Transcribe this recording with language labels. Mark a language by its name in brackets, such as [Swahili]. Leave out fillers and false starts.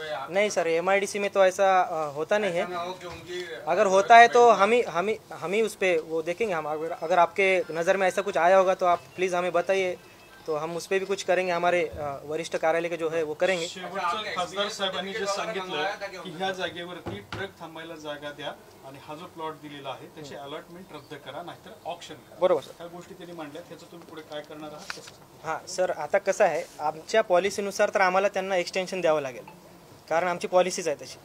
[Hindi] नहीं sir, MIDC में तो ऐसा होता नहीं है. अगर होता है तो हम ही उस पर वो देखेंगे. हम अगर आपके नज़र में ऐसा कुछ आया होगा तो आप प्लीज़ हमें बताइए, तो हम उस पर भी कुछ करेंगे. हमारे वरिष्ठ कार्यालय के जो है वो करेंगे. [Marathi] खासदार साहेबांनी जे सांगितलं की ह्या जागेवरती ट्रक थांबायला जागा द्या आणि हा जो प्लॉट दिलेला आहे त्याचे अलॉटमेंट रद्द करा, नाहीतर ऑप्शन करा. बरोबर सर. ह्या गोष्टी त्यांनी मांडल्या, त्याचं तुम्ही पुढे काय करणार आहात? हां सर, आता कसं आहे, आमच्या पॉलिसीनुसार तर आम्हाला त्यांना एक्सटेन्शन द्यावं लागेल, कारण आमची पॉलिसीच आहे तशी.